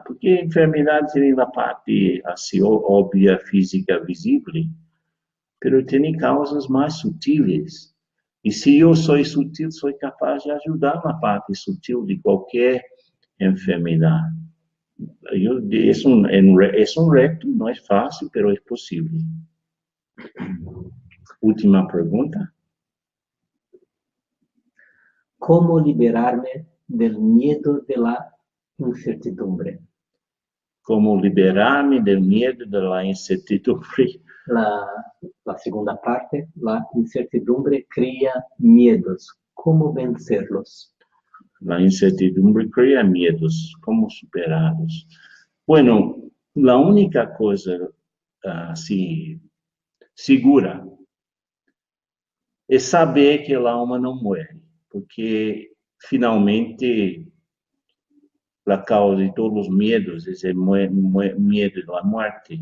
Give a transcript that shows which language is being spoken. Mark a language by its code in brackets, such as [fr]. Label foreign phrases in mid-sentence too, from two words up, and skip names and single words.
[pt] Porque a enfermidade tem a parte assim, óbvia, física, visível, mas tem causas mais sutis. E se eu sou sutil, sou capaz de ajudar na parte sutil de qualquer enfermidade. É um reto, não é fácil, mas é possível. Última pergunta. [es] ¿Cómo liberarme del miedo de la incertidumbre? [pt] Como liberar-me do medo da incertidumbre. [es] La segunda parte, la incertidumbre crea miedos. ¿Cómo vencerlos? La incertidumbre crea medos. [pt] Como superá-los? Bueno, a única coisa assim, segura é saber que a alma não morre, porque finalmente a causa de todos os medos é o medo da morte.